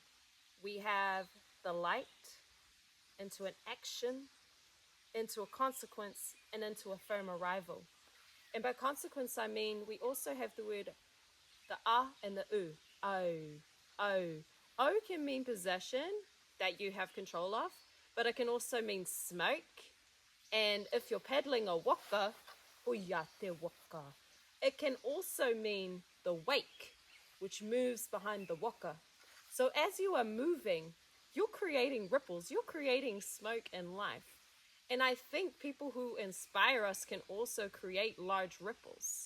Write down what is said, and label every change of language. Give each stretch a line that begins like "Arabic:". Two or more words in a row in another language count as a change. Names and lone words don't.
English: We have the light into an action, into a consequence, and into a firm arrival. And by consequence, I mean we also have the word, the a and the u. O can mean possession that you have control of, but it can also mean smoke. And if you're paddling a waka,
Māori: hiahiatia waka,
English: it can also mean the wake, which moves behind the waka. So as you are moving, you're creating ripples, you're creating smoke and life. And I think people who inspire us can also create large ripples.